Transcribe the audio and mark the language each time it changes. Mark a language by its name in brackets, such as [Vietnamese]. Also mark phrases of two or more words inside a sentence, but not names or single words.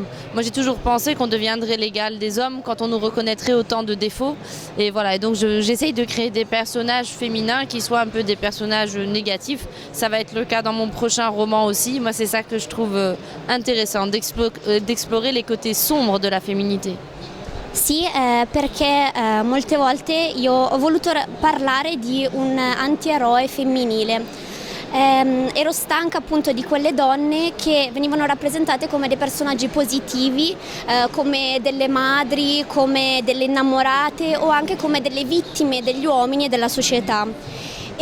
[French] Moi j'ai toujours pensé qu'on deviendrait l'égal des hommes quand on nous reconnaîtrait autant de défauts et voilà, et donc j'essaye de créer des personnages féminins qui soient un peu des personnages négatifs. Ça va être le cas dans mon prochain roman aussi. Moi, c'est ça que je trouve intéressant, d'explorer les côtés sombres de la féminité. [Italian] Sì, perché molte volte io ho voluto parlare di un antieroe femminile. Ero stanca appunto di quelle donne che venivano rappresentate come dei personaggi positivi, come delle madri, come delle innamorate o anche come delle vittime degli uomini e della società.